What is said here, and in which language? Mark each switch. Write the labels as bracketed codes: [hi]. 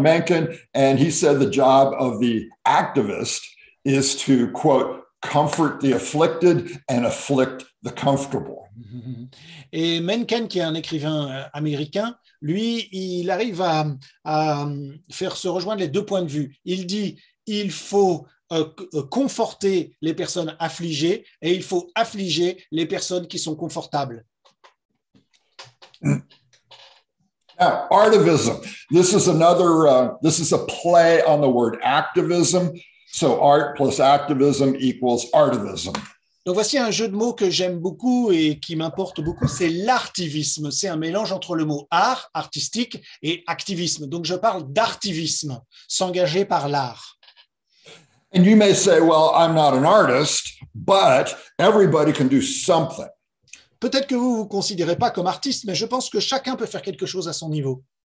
[en] Mencken, and he said the job of the activist is to, quote, comfort the afflicted and afflict the comfortable. [fr] Et Mencken, qui est un écrivain américain, lui, il arrive à faire se rejoindre les deux points de vue. Il dit, il faut conforter les personnes affligées et il faut affliger les personnes qui sont confortables. [en] Now, Artivism. This is a play on the word activism. So art plus activism equals Artivism. [fr] Donc voici un jeu de mots que j'aime beaucoup et qui m'importe beaucoup, c'est l'artivisme. C'est un mélange entre le mot art, artistique, et activisme. Donc je parle d'artivisme, s'engager par l'art. [en] And you may say, well, I'm not an artist, but everybody can do something. [fr] Peut-être que vous ne vous considérez pas comme artiste, mais je pense que chacun peut faire quelque chose à son niveau.